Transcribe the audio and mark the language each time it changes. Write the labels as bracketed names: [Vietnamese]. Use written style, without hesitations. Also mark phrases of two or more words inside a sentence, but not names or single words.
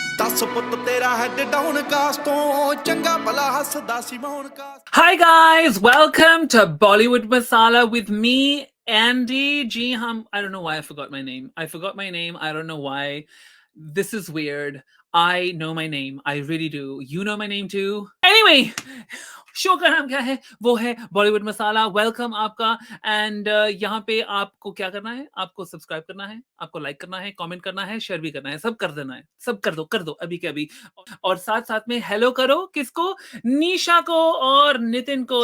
[Punjabi] ਦੱਸ ਪੁੱਤ ਤੇਰਾ [English] head down [Punjabi] ਕਾਸ ਤੋਂ ਚੰਗਾ ਭਲਾ ਹੱਸਦਾ ਸੀ ਮੂਡ ਕਾਸਤੋਂ। [English] Hi guys, welcome to Bollywood Masala with me, Andy. Gee, I don't know why I forgot my name. I don't know why. This is weird. I know my name. I really do. You know my name too. Anyway, [Hindi] शो का नाम क्या है? वो है बॉलीवुड मसाला। वेलकम आपका। एंड यहाँ पे आपको क्या करना है? आपको सब्सक्राइब करना है, आपको लाइक करना है, कमेंट करना है, शेयर भी करना है, सब कर देना है। सब कर दो अभी के अभी। और साथ साथ में हेलो करो किसको? निशा को और नितिन को।